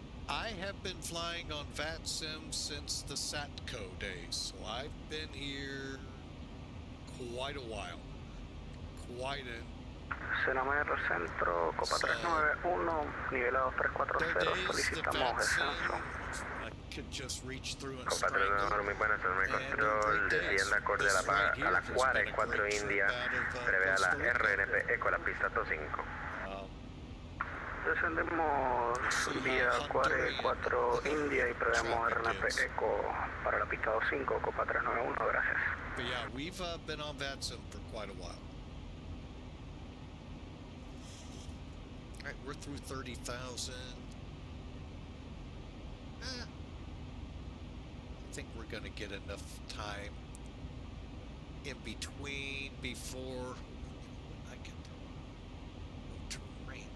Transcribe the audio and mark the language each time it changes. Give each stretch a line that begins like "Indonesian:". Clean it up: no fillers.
English: I have been flying on VATSIM since the SATCO days, so I've been here quite a while. Quite a...
Spanish: Cenamero Centro, Copa 391, nivelado 340, solicitamos descenso.
English: I could just reach through and
Spanish: Copa
English: strangle.
Spanish: 391, muy buenas, el control, descienda acorde a la 44 India, prevea la RNP Eco, la pista 25. Descendemos vía 44 India y prevemos RNP Eco para la pista 25, Copa 391, gracias.
English: But yeah, we've been on VATSIM for quite a while. All right, we're through 30,000. I think we're going to get enough time in between before I can terrain.